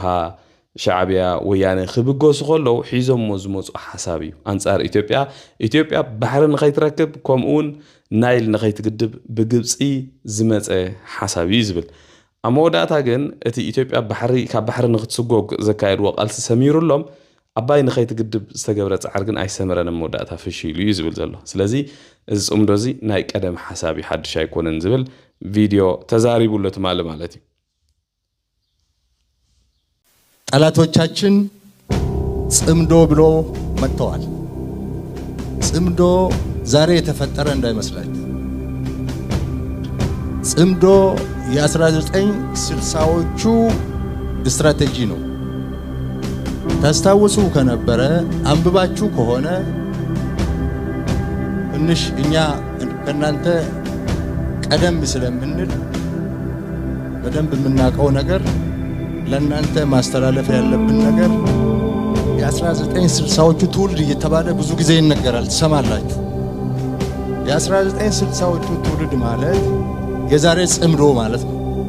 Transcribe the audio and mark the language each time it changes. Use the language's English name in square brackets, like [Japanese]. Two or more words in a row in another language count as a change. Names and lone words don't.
[Tigrinya] ሻዕብያ ወያነ ክብገሱ ከለው ሒዞምዎ ዝመፁ ሓሳብ እዩ አንጻር ኢትዮጵያ ባሕሪ ንኸይትረክብ ከምኡውን ናይል ንኸይትግድብ ብግብፂ ዝመፀ ሓሳብ እዩ ዝብል ኣብ መወዳእታ ግን እቲ ኢትዮጵያ ካብ ባሕሪ ንኽትስጎግ ዘካየድዎ ቃልሲ ሰሚሩሎም ኣባይ ንኸይትግድብ ዝተገብረ ፃዕር ግን ኣይሰመረን መወዳእታ ፈሺሉ እዩ ዝብል ዘሎ ስለዚ እዚ ጽምዶ እዚ ናይ ቀደም ሓሳብ እዩ ሓድሽ ኣይኮነን ዝብል ቪድዮ ተዛሪቡሎ ትማሊ ማለት እዩ [Amharic] ጠላቶቻችን ጽምዶ ብሎ መጥተዋል ጽምዶ ዛሬ የተፈጠረ እንዳይመስላችሁ ጽምዶ የ1960ዎቹ ስትራቴጂ ነው ታስታውሱ ከነበረ አንብባችሁ ከሆነ እንሽ እኛ ከናንተ ቀደም ስለምንል በደንብ የምናውቀው ነገር ለናንተ ማስተላለፍ ያለብን ነገር የ1960ዎቹ ትውልድ እየተባለ ብዙ ጊዜ ይነገራል ትሰማላችሁ የ1960ዎቹ ትውልድ ማለት የዛሬ ጽምዶ ማለት ነው